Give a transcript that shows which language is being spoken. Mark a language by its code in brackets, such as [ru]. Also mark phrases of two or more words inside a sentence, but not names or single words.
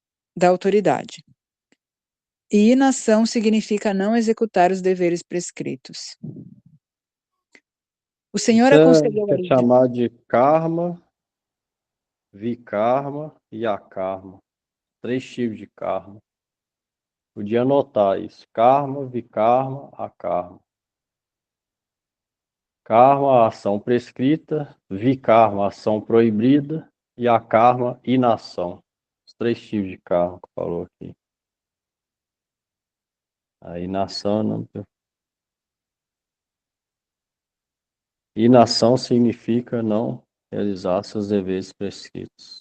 [pt] E inação significa não executar os deveres prescritos. O Senhor Isso aconselhou a é chamado de karma, vikarma e akarma. 3 tipos de karma. Podia anotar isso. Karma, vikarma, akarma. Karma, ação prescrita. Vikarma, ação proibida. E akarma, inação. Os 3 tipos de karma que falou aqui. A inação não. Inação significa não realizar seus deveres prescritos.